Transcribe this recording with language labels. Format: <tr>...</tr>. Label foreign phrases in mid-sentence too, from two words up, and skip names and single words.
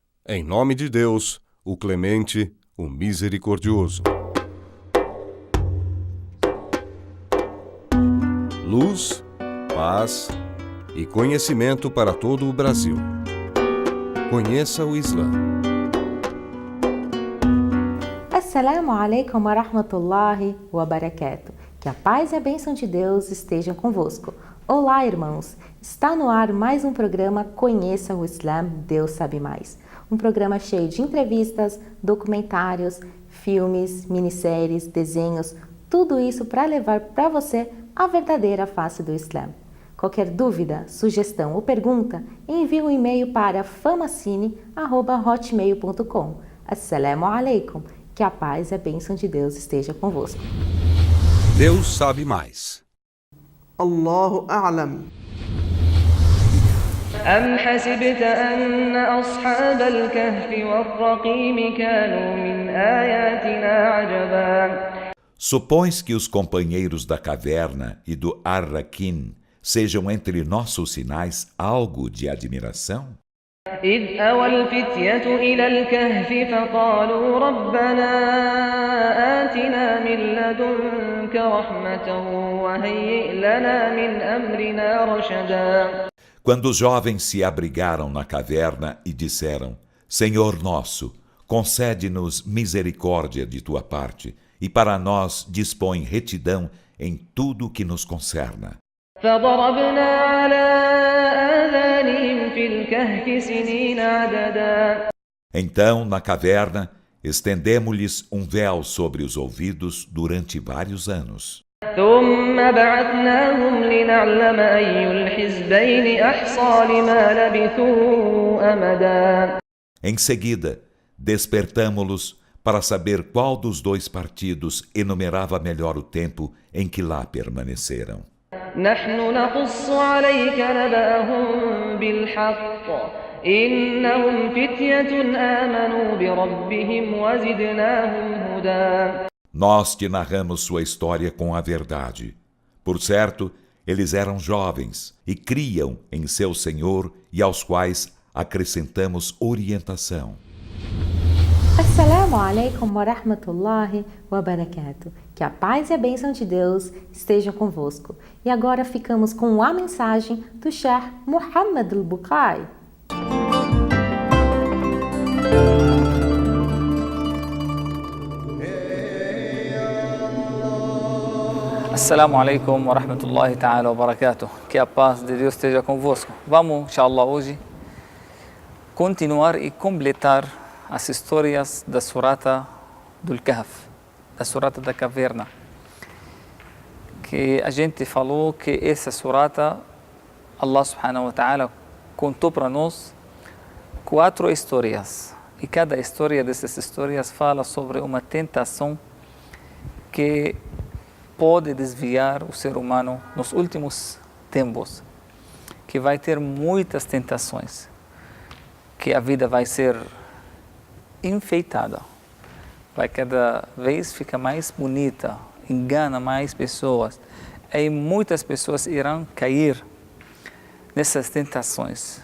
<pt>Em nome de Deus, o Clemente, o Misericordioso. Luz, paz e conhecimento para todo o Brasil. Conheça o Islã.</pt> <ar>السلام عليكم ورحمة الله وبركاته.</ar> <pt>Que a paz e a bênção de Deus estejam convosco. Olá, irmãos! Está no ar mais um programa Conheça o Islã, Deus Sabe Mais. Um programa cheio de entrevistas, documentários, filmes, minisséries, desenhos, tudo isso para levar para você a verdadeira face do Islã. Qualquer dúvida, sugestão ou pergunta, envie um e-mail para famacine@hotmail.com.</pt> <ar>السلام عليكم.</ar> <pt>Que a paz e a bênção de Deus esteja convosco. Deus sabe mais.</pt> <ar>الله أعلم. أم حسبت أن أصحاب الكهف والرقيم كانوا من آياتنا عجبا.</ar> <pt>Supões que os companheiros da caverna e do Ar-Raquim sejam entre nossos sinais algo de admiração?</pt> <ar>إذ أوى الفتية إلى الكهف فقالوا ربنا آتنا من لدنك رحمة وهيئ لنا من أمرنا رشدا.</ar> <pt>Quando os jovens se abrigaram na caverna e disseram: Senhor nosso, concede-nos misericórdia de tua parte, e para nós dispõe retidão em tudo que nos concerna.</pt> <ar>فضربنا على آذانهم في الكهف سنين عددا.</ar> <pt>Então, na caverna, estendemo-lhes um véu sobre os ouvidos durante vários anos.</pt> <ar>ثم بعثناهم لنعلم أي الحزبين أحصى لما لبثوا أمدا.</ar> <pt>Em seguida, despertamo-los para saber qual dos dois partidos enumerava melhor o tempo em que lá permaneceram.</pt> <ar>نحن نقص عليك نبأهم بالحق إنهم فتية آمنوا بربهم وزدناهم هدى.</ar> <pt>Nós te narramos sua história com a verdade. Por certo, eles eram jovens e criam em seu Senhor e aos quais acrescentamos orientação.</pt> <ar>السلام عليكم ورحمة الله وبركاته.</ar> <pt>Que a paz e a bênção de Deus estejam convosco. E agora ficamos com a mensagem do Sheikh Muhammad al-Bukhari.</pt> <ar>السلام عليكم ورحمة الله تعالى وبركاته.</ar> <pt>Que a paz de Deus esteja convosco. Vamos, inshallah, hoje continuar e completar as histórias da Surata do Kahf, da Surata da Caverna. Que a gente falou que essa Surata,</pt> <ar>الله سبحانه وتعالى</ar> <pt>contou para nós 4 histórias. E cada história dessas histórias fala sobre uma tentação que pode desviar o ser humano nos últimos tempos, que vai ter muitas tentações, que a vida vai ser enfeitada, vai cada vez ficar mais bonita, engana mais pessoas, e muitas pessoas irão cair nessas tentações.</pt>